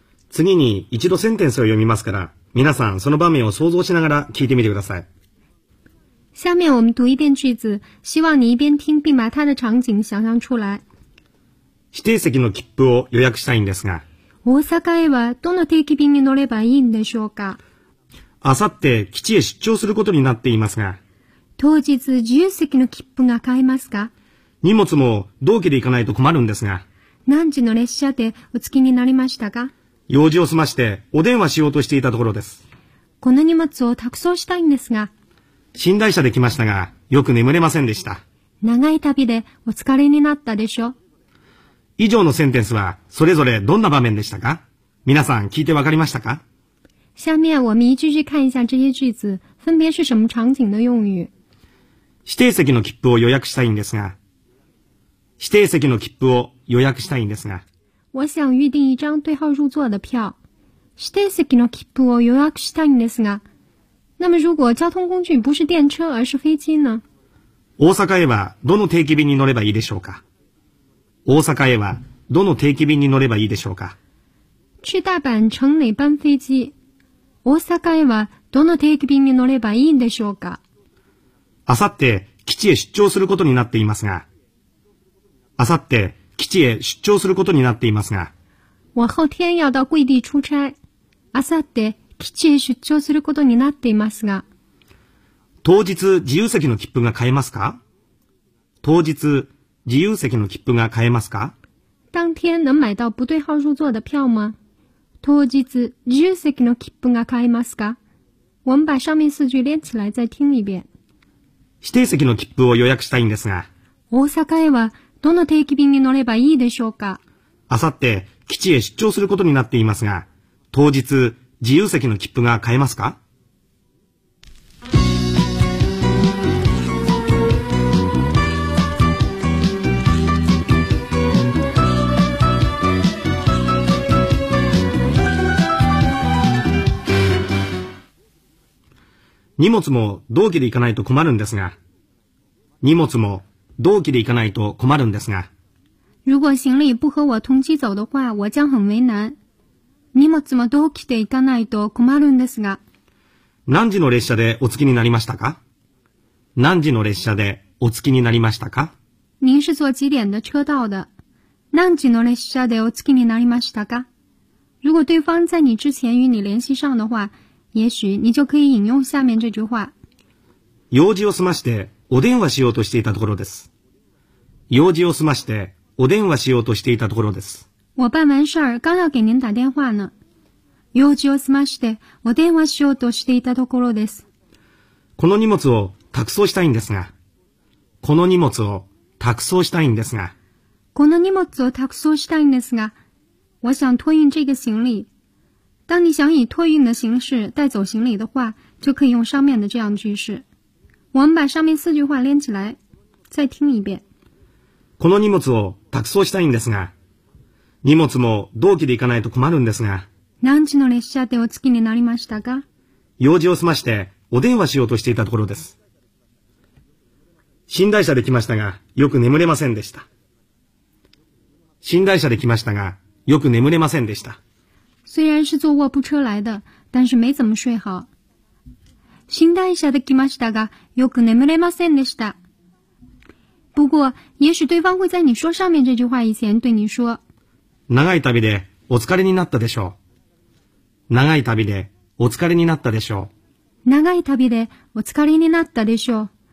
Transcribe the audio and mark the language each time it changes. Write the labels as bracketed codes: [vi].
[ja] 次に一度センテンスを読みますから、皆さんその場面を想像しながら聞いてみてください。 [zh] 下面我们读一遍句子，希望你一边听并把它的场景想象出来。 [ja] 指定席の切符を予約したいんですが。大阪へはどの定期便に乗ればいいんでしょうか。あさって基地へ出張することになっていますが。当日自由席の切符が買えますか。荷物も同期で行かないと困るんですが。何時の列車でお着きになりましたか。用事を済ましてお電話しようとしていたところです。この荷物を託送したいんですが。寝台車で来ましたがよく眠れませんでした。長い旅でお疲れになったでしょ。以上のセンテンスはそれぞれどんな場面でしたか。皆さん聞いてわかりましたか。 [zh] 下面我们一句句看一下这些句子分别是什么场景的用语。 [ja] 指定席の切符を予約したいんですが。指定席の切符を予約したいんですが。 [zh] 我想预定一张对号入座的票。 [ja] 指定席の切符を予約したいんですが。 [zh] 那么如果交通工具不是电车而是飞机呢？ [ja] 大阪へはどの定期便に乗ればいいでしょうか。大阪へはどの定期便に乗ればいいでしょうか。 [zh] 去大阪乘哪班飞机？ [ja] 大阪へはどの定期便に乗ればいいんでしょうか。あさって基地へ出張することになっていますが。あさって基地へ出張することになっていますが。 [zh] 我后天要到贵地出差。 [ja] あさって基地へ出張することになっていますが。当日自由席の切符が買えますか。当日自由席の切符が買えますか。 [zh] 当天能买到不对号入座的票吗。 [ja] 当日自由席の切符が買えますか。 [zh] 我们把上面四句连起来再听一遍。 [ja] 指定席の切符を予約したいんですが。大阪へはどの定期便に乗ればいいでしょうか。あさって基地へ出張することになっていますが、当日自由席の切符が買えますか？荷物も同期で行かないと困るんですが。荷物も同期で行かないと困るんですが。 [zh] 如果行李不和我同期走的话，我将很为难。 [ja] 荷物も同期で行かないと困るんですが。何時の列車でお着きになりましたか？何時の列車でお着きになりましたか？ [zh] 您是坐几点的车到的？ [ja] 何時の列車でお着きになりましたか？ [zh] 如果对方在你之前与你联系上的话。也许你就可以引用下面这句话。 [ja] 用事を済ましてお電話しようとしていたところです。用事を済ましてお電話しようとしていたところです。 [zh] 我办完事儿，刚要给您打电话呢。 [ja] 用事を済ましてお電話しようとしていたところです。この荷物を託送したいんですが。この荷物を託送したいんですが。この荷物を託送したいんですが。 [zh] 我想托运这个行李。当你想以托运的形式带走行李的话，就可以用上面的这样句式。我们把上面四句话连起来，再听一遍。 [ja] この荷物を託送したいんですが、荷物も同期で行かないと困るんですが。何時の列車でお着きになりましたか？用事を済ましてお電話しようとしていたところです。寝台車で来ましたが、よく眠れませんでした。寝台車で来ましたが、よく眠れませんでした。 [zh] 虽然是坐卧铺车来的，但是没怎么睡好。 [ja] 寝台車で来ましたが、よく眠れませんでした。 [zh] 不过，也许对方会在你说上面这句话以前对你说：“ [ja] 長い旅でお疲れになったでしょう。” 長い旅でお疲れになったでしょう。長い旅でお疲れになったでしょう。